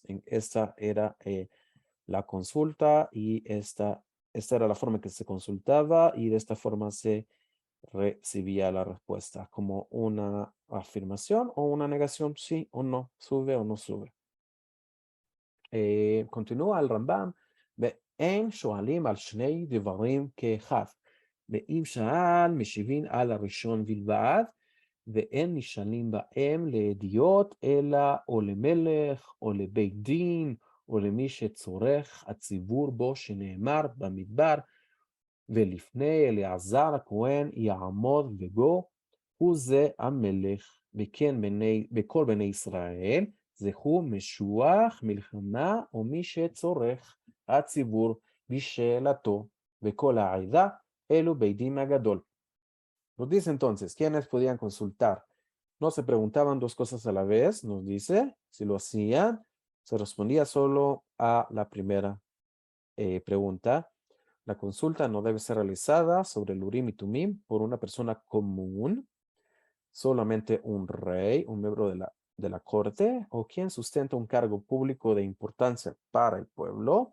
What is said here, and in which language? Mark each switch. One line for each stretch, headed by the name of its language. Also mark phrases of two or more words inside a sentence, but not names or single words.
Spanish: Esta era la consulta y esta era la forma en que se consultaba y de esta forma se recibía la respuesta como una afirmación o una negación, sí o no, sube o no sube. continúa el Rambam,
Hebrew: ואין שואלים על שני דברים כאחד. ואם שאל, משיבים על הראשון בלבד, ואין נשאלים בהם לידיעות, אלא או למלך, או לבית דין, או למי שצורך הציבור בו, שנאמר במדבר, ולפני אלעזר הכהן יעמוד בבו, הוא זה המלך, וכן בכל בני ישראל, זהו משוח מלחמה, או מי שצורך הציבור בשאלתו, וכל העדה, אלו בית דין הגדול.
Spanish: Nos dice entonces, ¿quiénes podían consultar? No se preguntaban dos cosas a la vez, nos dice, si lo hacían, se respondía solo a la primera pregunta. La consulta no debe ser realizada sobre el Urim y Tumim por una persona común, solamente un rey, un miembro de la corte o quien sustenta un cargo público de importancia para el pueblo.